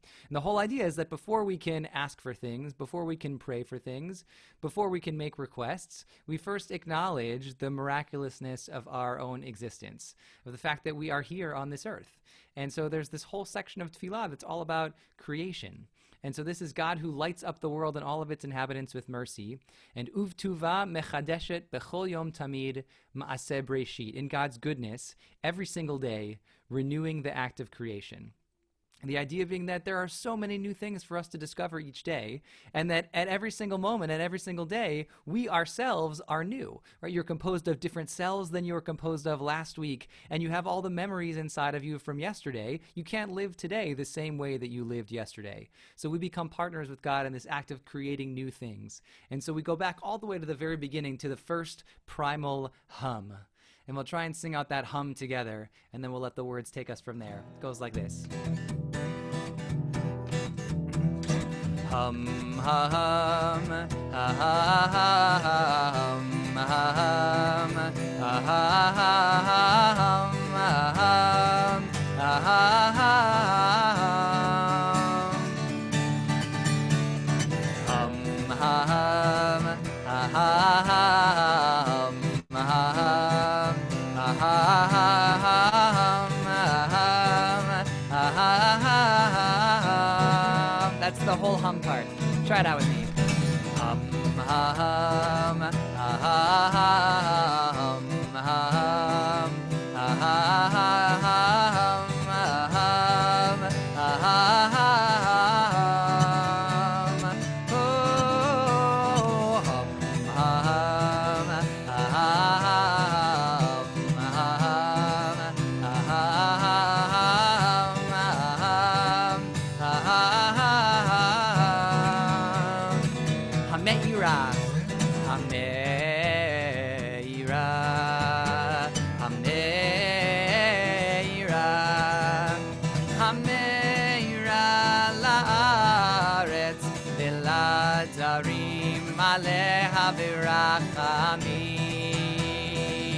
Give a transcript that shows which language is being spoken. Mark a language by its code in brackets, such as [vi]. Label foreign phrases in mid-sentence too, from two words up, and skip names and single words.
[en] And the whole idea is that before we can ask for things, before we can pray for things, before we can make requests, we first acknowledge the miraculousness of our own existence, of the fact that we are here on this earth. And so there's this whole section of tefillah that's all about creation. And so this is God who lights up the world and all of its inhabitants with mercy. [he] And ובטובו מחדשת בכל יום תמיד מעשה בראשית, [en] in God's goodness, every single day, renewing the act of creation. The idea being that there are so many new things for us to discover each day, and that at every single moment, at every single day, we ourselves are new, right? You're composed of different cells than you were composed of last week, and you have all the memories inside of you from yesterday. You can't live today the same way that you lived yesterday. So we become partners with God in this act of creating new things. And so we go back all the way to the very beginning, to the first primal hum. And we'll try and sing out that hum together, and then we'll let the words take us from there. It goes like this. Hum, ha, hum, ha, ha, ha, hum, ha, hum, ha, ha, ha, hum, ha, hum, ha, ha, ha, hum, ha, hum, ha, ha, ha, hum, ha, that's the whole hum part. Try it out with me. Hum, ha, hum, ha, ha, ha, hum, ha, hum, ha, ha, ha, hum, ha, hum, ha, ha, hum, oh, hum, ha, hum, ha, ha, [he] המאירה, המאירה, המאירה, המאירה לארץ ולדרים עליה ורחמים.